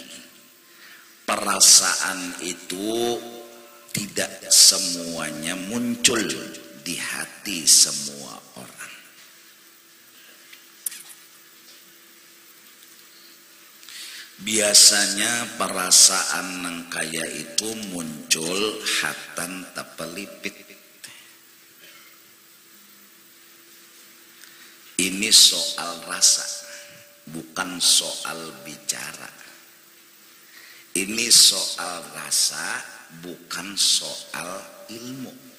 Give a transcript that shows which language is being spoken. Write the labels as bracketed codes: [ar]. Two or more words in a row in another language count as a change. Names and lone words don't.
[id] Perasaan itu tidak semuanya muncul di hati semua orang. [bjn] Biasanya perasaan nang kaya itu muncul hatan tepelipit. [id] Ini soal rasa, bukan soal bicara. Ini soal rasa, bukan soal ilmu.